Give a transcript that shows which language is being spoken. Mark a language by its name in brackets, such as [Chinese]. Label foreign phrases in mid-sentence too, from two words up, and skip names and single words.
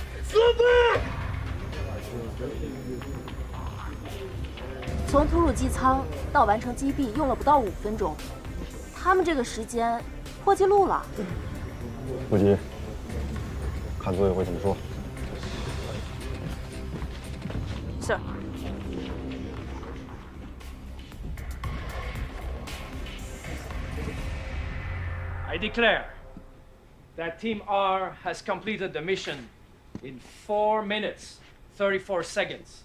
[Russian] Слабак! [Chinese] 从突入机舱到完成击毙用了不到5分钟，他们这个时间破纪录了。不急，看组委会怎么说。 [English] Sir. I declare that Team R has completed the mission in 4 minutes, 34 seconds.